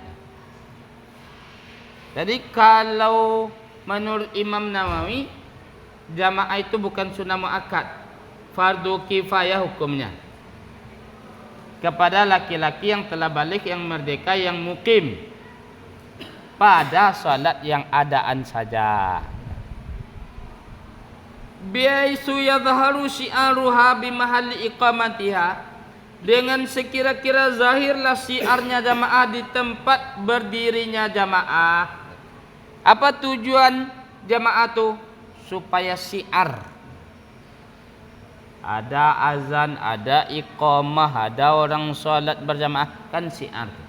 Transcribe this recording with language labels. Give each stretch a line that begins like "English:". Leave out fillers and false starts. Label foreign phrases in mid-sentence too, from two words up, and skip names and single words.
Indonesian: Jadi kalau menurut Imam Nawawi, jamaah itu bukan sunnah muakkad, fardu kifayah hukumnya, kepada laki-laki yang telah balik, yang merdeka, yang mukim, pada salat yang adaan saja.
Arabic: بحيث يظهر شعارها بمحل إقامتها,
Indonesian: dengan sekira-kira zahirlah syiarnya jamaah di tempat berdirinya jamaah. Apa tujuan jamaah itu? Supaya syiar, ada azan, ada iqamah, ada orang sholat berjamaah, kan syiar.